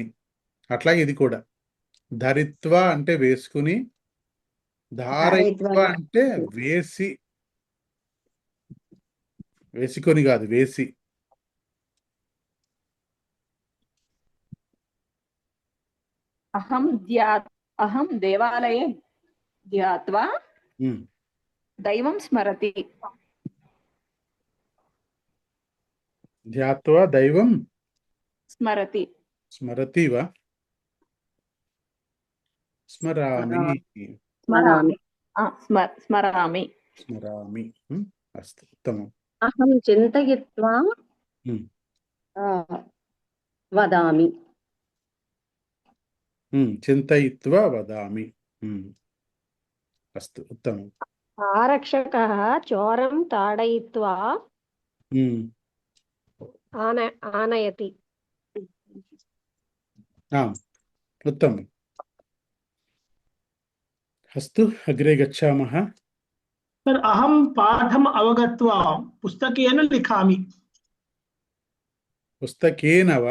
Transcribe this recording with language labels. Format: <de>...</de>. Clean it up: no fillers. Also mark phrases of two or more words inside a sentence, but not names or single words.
<te>అట్లా ఇది కూడా. ధరిత్వా అంటే వేసుకుని, ధారయిత్వా అంటే వేసి, వేసుకొని కాదు వేసి.</te> <sa>अहं देवालये ध्यात्वा ఉమ్. दैवं स्मरति ధ్యాత్వా దైవం स्मरति స్మరతి వా స్మరామి स्मरामि स्मरामि స్మరామి అస్తు ఉత్తమం अहं चिन्तयित्वा ఉమ్. वदामि చింతయిత్వా వదామి అస్తు ఉత్తమం ఆరక్షకः చోరం తాడయిత్వా ఆనయతి. उत्तमम् अस्तु अग्रे गच्छामः सर अहं पाठम् अवगत्वा पुस्तकेन लिखामि पुस्तकेन वा</sa>